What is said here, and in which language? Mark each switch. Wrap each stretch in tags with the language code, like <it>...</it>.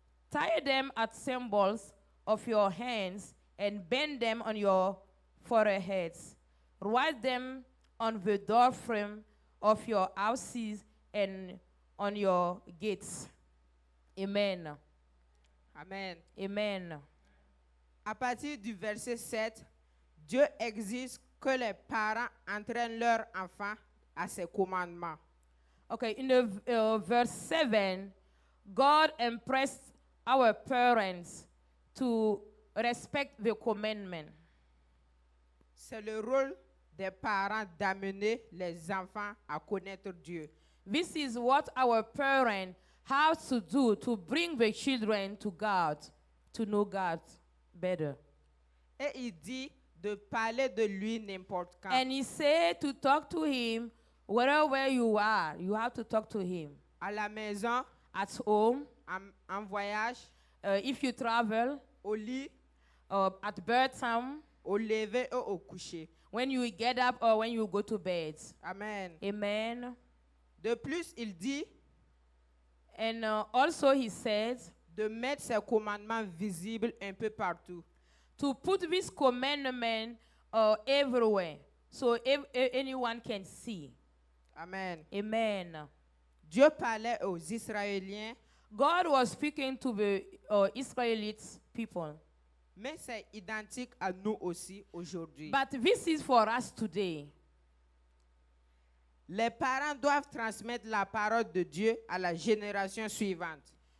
<en>Tie them at symbols of your hands and bend them on your foreheads. Write them on the doorframe of your houses and on your gates. Amen. Amen. Amen.</en> <fr>À partir du verset 7, Dieu exige que les parents entraînent leurs enfants à ses commandements.</fr> <en>Okay, in the verse 7, God impressed our parents to respect the commandment.</en> <fr>C'est le rôle des parents d'amener les enfants à connaître Dieu.</fr> <en>This is what our parents have to do to bring the children to God, to know God better.</en> <fr>Et il dit de parler de lui n'importe quand.</fr> <en>And he said to talk to him wherever you are. You have to talk to him.</en> <fr>À la maison,</fr> <en>At home,</en> <fr>en voyage,</fr> <en>if you travel,</en> <fr>au lit,</fr> <en>at bedtime,</en> <fr>au lever et au coucher.</fr> <en>when you get up or when you go to bed. Amen. Amen.</en> <fr>De plus, il dit</fr> <en>And also he said</en> <fr>de mettre ses commandements visibles un peu partout.</fr> <en>to put this commandment everywhere so anyone can see. Amen. Amen.</en> <fr>Dieu parlait aux Israéliens,</fr> <en>God was speaking to the Israelite people.</en> <fr>mais c'est identique à nous aussi aujourd'hui.</fr> <en>But this is for us today.</en> <fr>Les parents doivent transmettre la parole de Dieu à la génération suivante.</fr>